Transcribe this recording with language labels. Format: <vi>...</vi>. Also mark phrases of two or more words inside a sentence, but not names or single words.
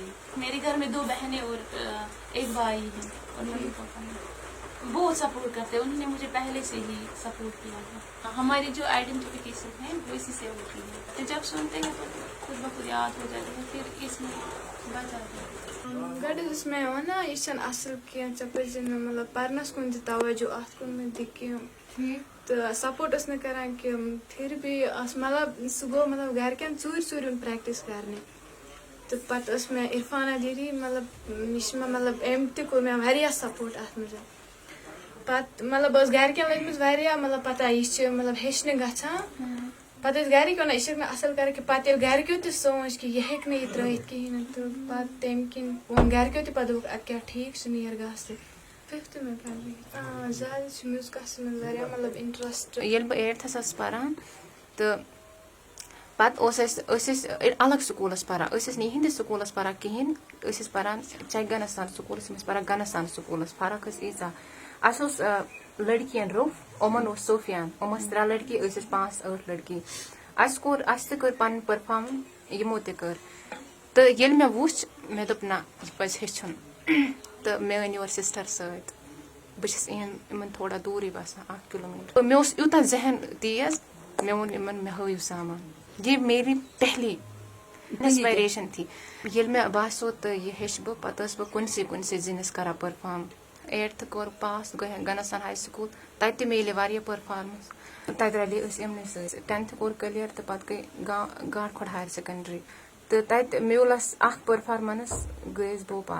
<ur>میرے گھر میں 2 بہنیں اور 1 بھائی ہے اور ممی پاپا ہیں. بہت سپورٹ کرتے ہیں, انہوں نے مجھے پہلے سے ہی سپورٹ کیا ہے. ہماری جو آئیڈینٹیفیکیشن ہے وہ اسی سے ہوتی ہے. تو جب سنتے ہیں تو خود بخود یاد ہو جاتا ہے, پھر اس میں بچ جاتا ہے.</ur> <ks>گۄڈٕ ٲس مےٚ وَنان یہِ چھَنہٕ اَصٕل کینٛہہ ژےٚ پَزِ نہٕ مطلب پَرنَس کُن تہِ تَوَجوٗ اَتھ کُن مہٕ دِ کینٛہہ تہٕ سَپوٹ ٲس نہٕ کَران کینٛہہ. پھر بھی ٲس مطلب سُہ گوٚو مطلب گَرِکٮ۪ن ژوٗرِ یُن پرٛٮ۪کٹِس کَرنہِ. تہٕ پَتہٕ ٲس مےٚ عرفانہ دیدی مطلب یہِ چھِ مےٚ مطلب أمۍ تہِ کوٚر مےٚ واریاہ سَپوٹ اَتھ منٛز. پَتہٕ مطلب ٲس گَرِکٮ۪ن لٔجمٕژ واریاہ مطلب پَتہ یہِ چھِ مطلب ہیٚچھنہِ گژھان. پَتہٕ ٲسۍ گَرِکۍ وَنان یہِ چھَکھ نہٕ اَصٕل کَران کینٛہہ. پَتہٕ ییٚلہِ گَرِکیو تہِ سونٛچ کہِ یہِ ہیٚکہِ نہٕ یہِ ترٛٲیِتھ کِہیٖنۍ نہٕ تہٕ پَتہٕ تَمہِ کِنۍ ووٚن گَرِکیو تہِ پَتہٕ دوٚپُکھ اَدٕ کیٛاہ ٹھیٖک چھُ نیر گژھ. 5th میں پَرٕ زیادٕ چھِ میوٗزکَس منٛز واریاہ مطلب اِنٹرٛسٹ. ییٚلہِ بہٕ 8تھَس ٲسٕس پَران تہٕ پَتہٕ أسۍ ٲسۍ الگ سکوٗلَس پَران. أسۍ ٲسۍ نہٕ یِہِنٛدِس سکوٗلَس پَران کِہیٖنۍ. أسۍ ٲسۍ پَران چَک گنستان سکوٗلَس, یِم ٲسۍ پَران گنستان سکوٗلَس. فرق ٲس ییٖژاہ. اَسہِ اوس لٔڑکِیَن روٚف, یِمَن اوس صوفیان. یِم ٲسۍ 3 لٔڑکی, أسۍ ٲسۍ 5-8 لٔڑکی. اَسہِ تہِ کٔر پَنٕنۍ پٔرفارمنس, یِمو تہِ کٔر. تہٕ ییٚلہِ مےٚ وُچھ مےٚ دوٚپ نہ یہِ پَزِ ہیٚچھُن. تہٕ مےٚ أنۍ یور سِسٹَر سۭتۍ. بہٕ چھَس یِمَن تھوڑا دوٗرٕے باسان 1 کِلوٗمیٖٹر. مےٚ اوس یوٗتاہ ذہن تیز, مےٚ ووٚن یِمَن مےٚ ہٲیِو سامان.</ks> <ur>یہ میری پہلی انسپائریشن تھی.</ur> <ks>ییٚلہِ مےٚ باسیو تہٕ یہِ ہیٚچھِ بہٕ, پَتہٕ ٲسٕس بہٕ کُنسٕے زِنِس کران پٔرفارم. 8th کوٚر پاس, گٔے گنستان</ks> <en>high school.</en> <ks>تَتہِ تہِ میلے واریاہ پٔرفارمنس. تَتہِ رَلے أسۍ یِمنٕے سۭتۍ. 10th کوٚر کٔلیر تہٕ پَتہٕ گٔے گانٛٹھ کھۄڈ</ks> <en>higher secondary.</en> <ks>تہٕ تَتہِ میوٗل اَسہِ اکھ پٔرفارمنس, گٔے أسۍ بھوپال.</ks>